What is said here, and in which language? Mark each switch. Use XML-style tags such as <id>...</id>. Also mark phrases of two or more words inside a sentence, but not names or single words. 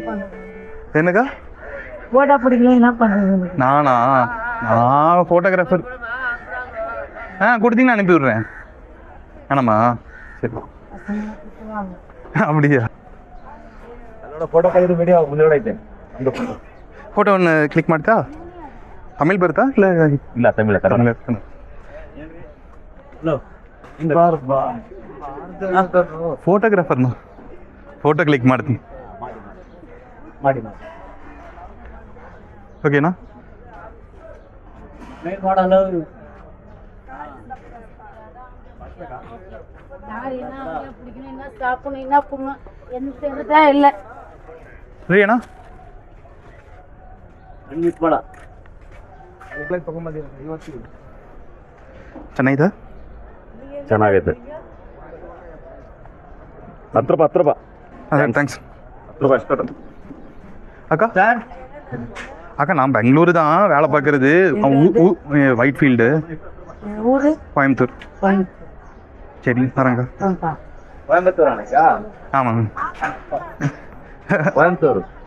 <ta>என்னக்கா போட்டோ பிடிக்கல, என்ன பண்ணுறது? நான் ஃபோட்டோகிராஃபர். கொடுத்தீங்கன்னா அனுப்பி விட்றேன். வேணாமா? சரி, அப்படியா?</ta> <kn>ಫೋಟೋ ಒಂದು ಕ್ಲಿಕ್ ಮಾಡ್ತಾ? ತಮಿಳ್ ಬರ್ತಾ ಇಲ್ಲ ತಮಿಳ್ ಹಲೋ ಫೋಟೋಗ್ರಾಫರ್ನ ಫೋಟೋ ಕ್ಲಿಕ್ ಮಾಡ್ತೀನಿ ಮಾಡಿ ಓಕೆನಾ. என்ன பிடிக்கணும், என்ன சாப்பிடணும், என்ன பண்ணணும், எந்த இல்லை. ಸರಿ ಅಣ್ಣ. ಚೆನ್ನಾಗಿದೆ. ಚೆನ್ನಾಗೈತೆ. 10 ರೂಪಾಯಿ ಅದೇ ಥ್ಯಾಂಕ್ಸ್ 10 ರೂಪಾಯಿ ಅಷ್ಟೇ.</kn> <ta>அக்கா அக்கா நான் பெங்களூரு தான் வேலை பார்க்கறது. ஒயிட் ஃபீல்டு ஊரு கோயம்புத்தூர். சரி வரேங்க. கோயம்புத்தூர் அண்ணா? ஆமாங்க. கோயம்புத்தூர்.</ta>